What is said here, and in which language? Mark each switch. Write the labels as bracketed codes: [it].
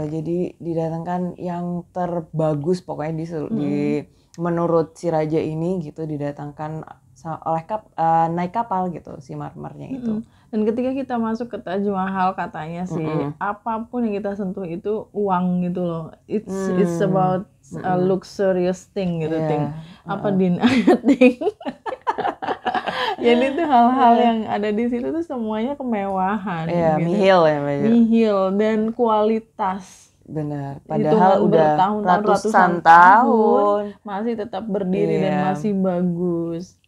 [id] Jadi didatangkan yang terbagus pokoknya di menurut si raja ini gitu, didatangkan oleh naik kapal gitu si marmernya itu. Dan ketika kita masuk ke Taj Mahal katanya sih apapun yang kita sentuh itu uang gitu loh. [en] It's about a luxurious thing [id] gitu, Ting. Apa Din? Ting. Jadi itu hal-hal yang ada di situ tuh semuanya kemewahan. Iya, gitu. Nihil ya Mbak Jo. Nihil dan kualitas. Benar. Padahal udah ratusan tahun masih tetap berdiri dan masih bagus.